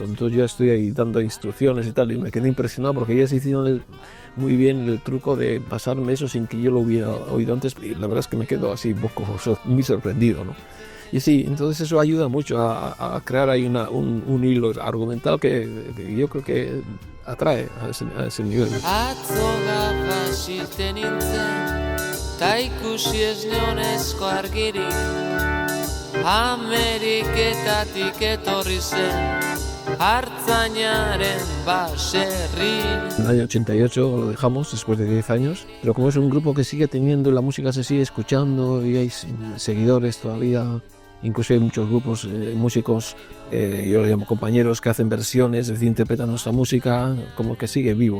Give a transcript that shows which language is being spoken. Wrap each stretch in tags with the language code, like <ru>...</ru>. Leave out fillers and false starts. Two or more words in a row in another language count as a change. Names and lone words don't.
<es>Entonces yo estoy ahí dando instrucciones y tal, y me quedé impresionado porque ellas hicieron muy bien el truco de pasarme eso sin que yo lo hubiera oído antes, y la verdad es que me quedo así un poco muy sorprendido, ¿no? Y sí, entonces eso ayuda mucho a crear ahí un hilo argumental que yo creo que atrae a ese nivel.</es> <eu>Ameriketatik etorri zen Artzainaren baserri.</eu> <es>En el año 88 lo dejamos después de 10 años, pero como es un grupo que sigue teniendo, la música se sigue escuchando y hay seguidores todavía. Incluso hay muchos grupos, músicos, yo le llamo compañeros, que hacen versiones, es decir, interpretan nuestra música, como que sigue vivo.</es>